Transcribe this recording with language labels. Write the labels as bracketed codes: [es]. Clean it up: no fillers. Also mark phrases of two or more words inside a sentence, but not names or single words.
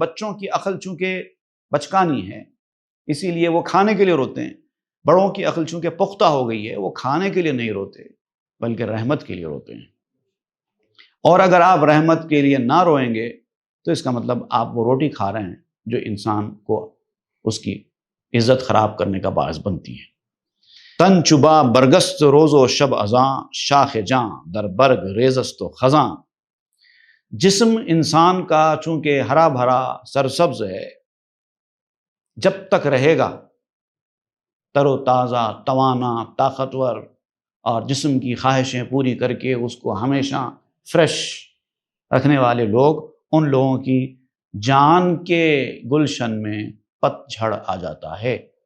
[ur] بچوں کی عقل چونکہ بچکانی ہے اسی لیے وہ کھانے کے لیے روتے ہیں، بڑوں کی عقل چونکہ پختہ ہو گئی ہے وہ کھانے کے لیے نہیں روتے بلکہ رحمت کے لیے روتے ہیں۔ اور اگر آپ رحمت کے لیے نہ روئیں گے تو اس کا مطلب آپ وہ روٹی کھا رہے ہیں جو انسان کو اس کی عزت خراب کرنے کا باعث بنتی ہے۔ [fa] تن چبا برگست روز و شب ازاں، شاخ جاں در برگ ریزست و خزاں۔ [ur] جسم انسان کا چونکہ ہرا بھرا سرسبز ہے، جب تک رہے گا تر و تازہ، توانا، طاقتور، اور جسم کی خواہشیں پوری کر کے اس کو ہمیشہ فریش رکھنے والے لوگ، ان لوگوں کی جان کے گلشن میں پت جھڑ آ جاتا ہے۔